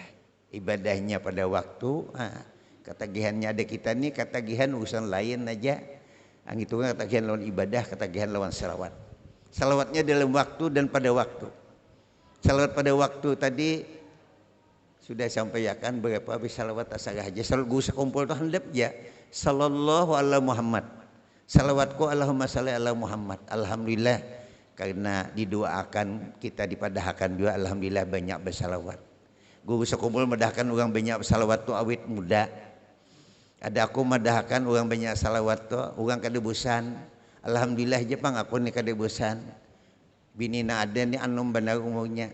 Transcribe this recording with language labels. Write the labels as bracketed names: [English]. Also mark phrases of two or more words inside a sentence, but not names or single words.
[Banjar] Ibadahnya pada waktu, ketagihannya ada kita nih ketagihan urusan lain aja. Gitu kan ketagihan lawan ibadah, ketagihan lawan salawat. Salawatnya dalam waktu dan pada waktu. Salawat pada waktu tadi sudah sampaikan berapa habis salawat asal aja. Salawat gue sekumpul tuh handap ya. [Arabic] صلى الله على محمد. Salawatku اللهم صل على محمد. [Banjar] Alhamdulillah karena didoakan kita dipadahkan juga alhamdulillah banyak bersalawat. Guru sekumpul medahkan orang banyak bersalawat tu awit muda. Ada aku medahkan orang banyak salawat tu orang kada bosan. Alhamdulillah je pang aku ni kada bosan. Bini na ada ni anum benar umurnya.